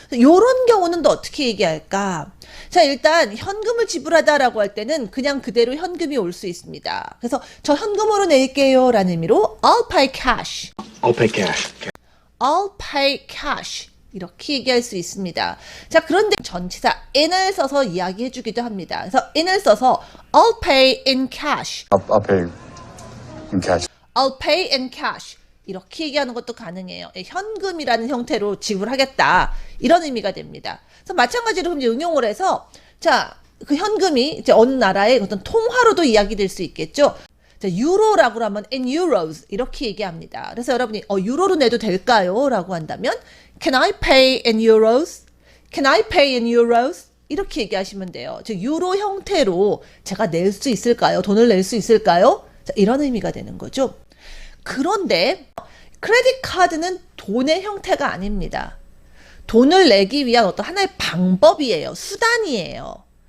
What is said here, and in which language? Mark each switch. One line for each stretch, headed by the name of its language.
Korean: 요런 경우는 또 어떻게 얘기할까? 자, 일단 현금을 지불하다라고 할 때는 그냥 그대로 현금이 올 수 있습니다. 그래서 저 현금으로 낼게요 라는 의미로
English: I'll pay cash. I'll pay cash. I'll pay cash.
Korean: 이렇게 얘기할 수 있습니다. 자, 그런데 전치사 in을 써서 이야기해 주기도 합니다. 그래서 in을 써서
English: I'll pay in cash. I'll pay in cash. I'll pay in cash.
Korean: 이렇게 얘기하는 것도 가능해요. 현금이라는 형태로 지불하겠다. 이런 의미가 됩니다. 그래서 마찬가지로 그럼 이제 응용을 해서 자, 그 현금이 이제 어느 나라의 어떤 통화로도 이야기될 수 있겠죠. 자, 유로라고 하면
English: in euros
Korean: 이렇게 얘기합니다. 그래서 여러분이 유로로 내도 될까요? 라고 한다면
English: Can I pay in euros? Can I pay in euros?
Korean: 이렇게 얘기하시면 돼요. 즉 유로 형태로 제가 낼 수 있을까요? 돈을 낼 수 있을까요? 자, 이런 의미가 되는 거죠. 그런데 크레딧 카드는 돈의 형태가 아닙니다. 돈을 내기 위한 어떤 하나의 방법이에요. 수단이에요.